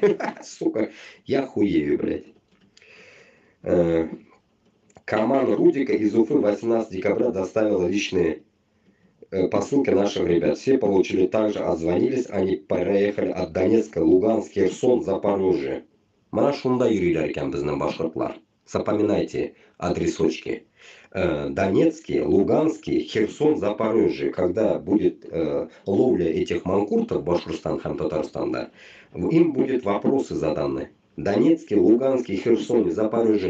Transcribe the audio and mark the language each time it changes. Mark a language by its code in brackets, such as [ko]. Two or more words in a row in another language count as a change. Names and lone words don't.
[ru] Сука, я хуею, блядь. Команда Рудика из Уфы 18 декабря доставила личные посылки наших ребят. Все получили также, отзвонились, они проехали от Донецка, Луганск, Херсон, Запорожье. [ba] Мана шунда юрилер екен біздің башқұртлар. [ru] Запоминайте адресочки. Донецкий, Луганский, Херсон, Запорожье. Когда будет ловля этих манкуртов в Башкортостане, Татарстанда, им будет вопросы заданы. Донецкий, Луганский, Херсон, Запорожье.